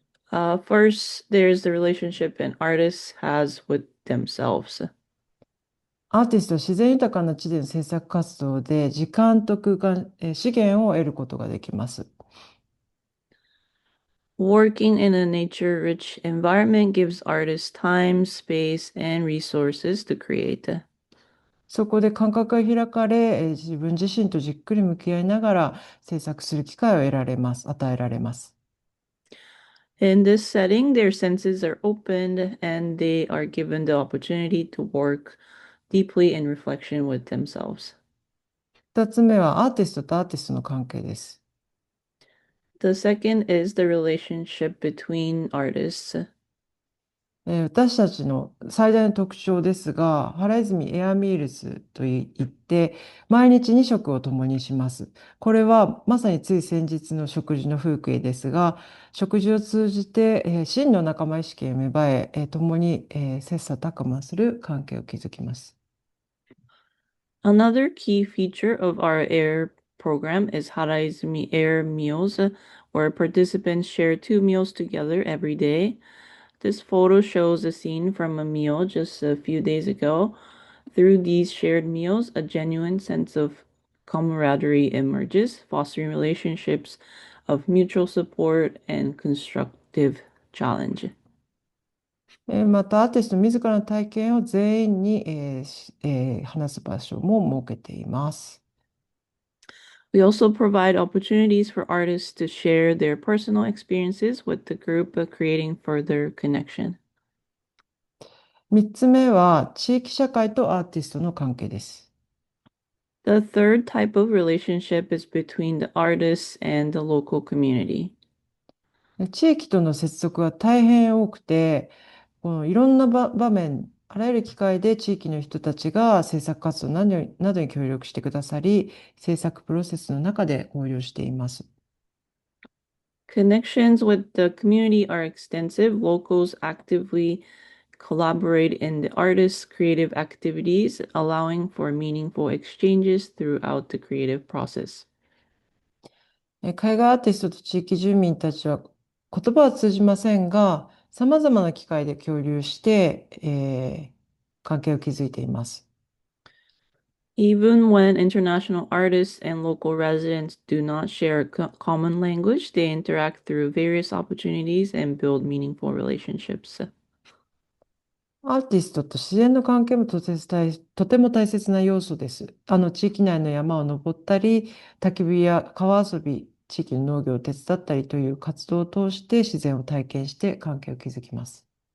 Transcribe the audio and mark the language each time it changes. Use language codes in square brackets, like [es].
[en] First, there's the relationship an artist has with themselves. [ja] アーティストは自然豊かな地での制作活動で時間と空間、資源を得ることができます。 [en] Working in a nature-rich environment gives artists time, space, and resources to create. [ja] そこで感覚が開かれ、自分自身とじっくり向き合いながら制作する機会を与えられます。 [en] In this setting, their senses are opened and they are given the opportunity to work deeply in reflection with themselves. [ja] 2つ目はアーティストとアーティストの関係です。 [en] The second is the relationship between artists. [ja] 私たちの最大の特徴ですが、原泉エアミールスといって、毎日2食を共にします。これはまさについ先日の食事の風景ですが、食事を通じて、真の仲間意識へ芽生え、共に、切磋琢磨する関係を築きます。 [en] Another key feature of our AIR program is Haraizumi AIR meals, where participants share 2 meals together every day. This photo shows a scene from a meal just a few days ago. Through these shared meals, a genuine sense of camaraderie emerges, fostering relationships of mutual support and constructive challenge. [ja] また、アーティスト自らの体験を全員に、話す場所も設けています。 [en] We also provide opportunities for artists to share their personal experiences with the group, creating further connection. [ja] 3つ目は、地域社会とアーティストの関係です。 [en] The third type of relationship is between the artists and the local community. [ja] 地域との接続は大変多くて、このいろんな場面、あらゆる機会で地域の人たちが制作活動などに協力してくださり、制作プロセスの中で交流しています。 [en] Connections with the community are extensive. Locals actively collaborate in the artists' creative activities, allowing for meaningful exchanges throughout the creative process. [ja] 海外アーティストと地域住民たちは言葉は通じませんが、さまざまな機会で共有して、関係を築いています。 [en] Even when international artists and local residents do not share a common language, they interact through various opportunities and build meaningful relationships. [ja] アーティストと自然の関係もとても大切な要素です。地域内の山を登ったり、焚き火や川遊び、地域の農業を手伝ったりという活動を通して自然を体験して関係を築きます。